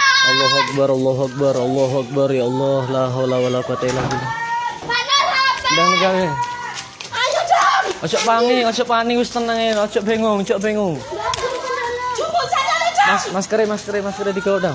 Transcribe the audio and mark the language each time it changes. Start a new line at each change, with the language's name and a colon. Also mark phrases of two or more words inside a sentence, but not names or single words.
Arabic: الله أكبر، الله أكبر، الله أكبر، يا الله، لا حول ولا قوة إلا بالله.
Javanese: Ndang gawe. Ayo dong. Ojo pani wis tenang ya, ojo bingung.
Indonesian: Cukup saya dong.
Javanese: Maskere digawa dong.